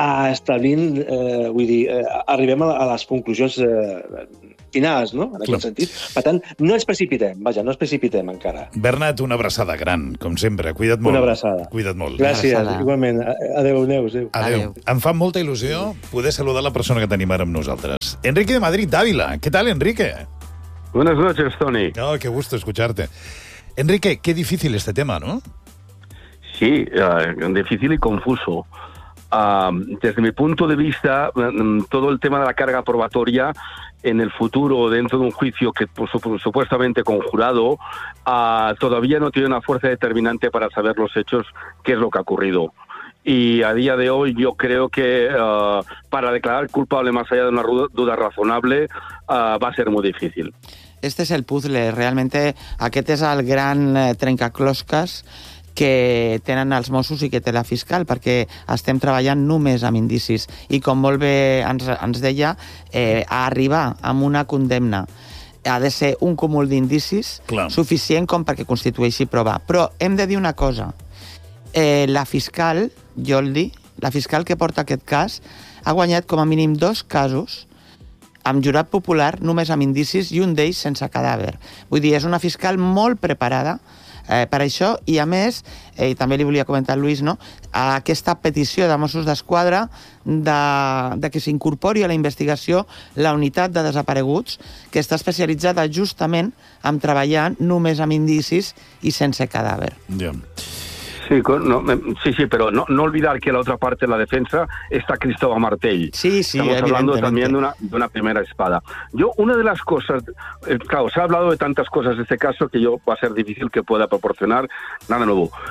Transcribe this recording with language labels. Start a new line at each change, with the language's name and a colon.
Catalan: establint, vull dir, arribem a les conclusions finals, no? En aquest sentit. Per tant, no ens precipitem, vaja, no ens precipitem encara. Bernat, una abraçada gran, com sempre. Cuida't molt. Una abraçada. Cuida't molt. Gràcies, abraçada. Igualment. Adéu, adéu, adéu. Adéu. Em fa molta il·lusió poder saludar la persona que tenim ara amb nosaltres. Enrique de Madrid, d'Àvila. Què tal, Enrique?
Spanish: Buenas noches, Toni. Oh, qué gusto escucharte. Enrique, qué difícil este tema, ¿no? Sí, difícil y confuso. Desde mi punto de vista, todo el tema de la carga probatoria en el futuro, dentro de un juicio que supuestamente conjurado, todavía no tiene una fuerza determinante para saber los hechos, qué es lo que ha ocurrido. Y a día de hoy yo creo que para declarar culpable más allá de una duda razonable va a ser muy difícil. Este es el puzzle, realmente
Catalan: aquest és el gran trencaclosques que tenen els Mossos i que té la fiscal, perquè estem treballant només amb indicis. I com molt bé ens deia, a arribar amb una condemna ha de ser un cúmul d'indicis suficient com perquè constitueixi prova. Però hem de dir una cosa. La fiscal, Joldi, la fiscal que porta aquest cas, ha guanyat com a mínim dos casos amb jurat popular només amb indicis i un d'ells sense cadàver. Vull dir, és una fiscal molt preparada per això, i a més, i també li volia comentar al Lluís, no? Aquesta petició de Mossos d'Esquadra de que s'incorpori a la investigació la unitat de desapareguts, que està especialitzada justament en treballar només amb indicis i sense cadàver.
Spanish: Sí, però no olvidar que la otra parte de la defensa está Cristóbal Martell. Sí, sí, estamos hablando también de una primera espada. Yo, una de las cosas, claro, se ha hablado de tantas cosas de este caso que yo va a ser difícil que pueda proporcionar nada nuevo.